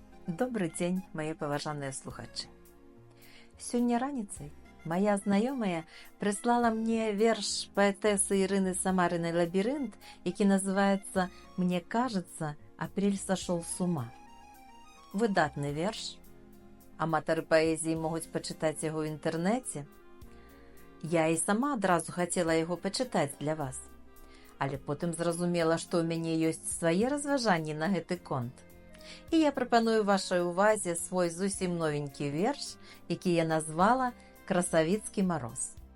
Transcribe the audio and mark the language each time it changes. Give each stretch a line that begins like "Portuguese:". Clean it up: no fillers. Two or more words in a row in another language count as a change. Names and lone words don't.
Belarusian: Добры дзень, мае паважаныя слухачы. Сёння раніцай мая знаёмая прыслала мне верш паэтэсы Ірыны Самарынай «Лабірынт», які называецца
Russian: «Мне кажется, апрель сошел с ума».
Belarusian: Выдатны верш. Аматары паэзіі могуць пачытаць яго ў інтэрнэце. Я і сама адразу хацела яго пачытаць для вас. Але потым зразумела, што ў мяне ёсць свае разважанні на гэты конт. І я прапаную вашай увазе свой зусім новенькі верш, які я назвала «Красавіцкі мароз».